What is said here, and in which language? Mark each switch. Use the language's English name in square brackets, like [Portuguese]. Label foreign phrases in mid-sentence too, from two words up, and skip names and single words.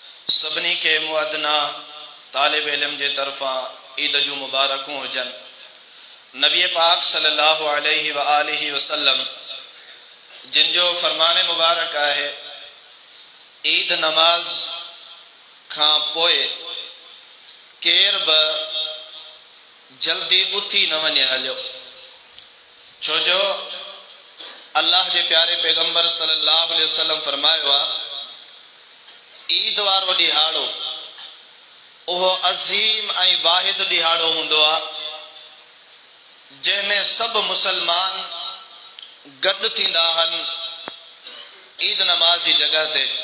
[Sindhi] सभिनी के मुअदना तालिब इल्म जे तरफा ईद जूं मुबारकूं हुजन। नबी पाक [Arabic] صلى الله عليه وآله وسلم [Sindhi] जिन जो फरमान मुबारक है, ईद नमाज खां पोए केर ब जल्दी उथी न वने हलियो, छोजो अल्लाह के प्यारे पैगंबर [Arabic] صلى الله عليه وسلم [Sindhi] फरमायो आ, ईद वारो दिहाड़ो ओहो अजीम ऐं वाहिद दिहाड़ो हुंदो आ जंहिंमें सब मुसलमान गड थींदा हन ईद नमाज की जगह ते।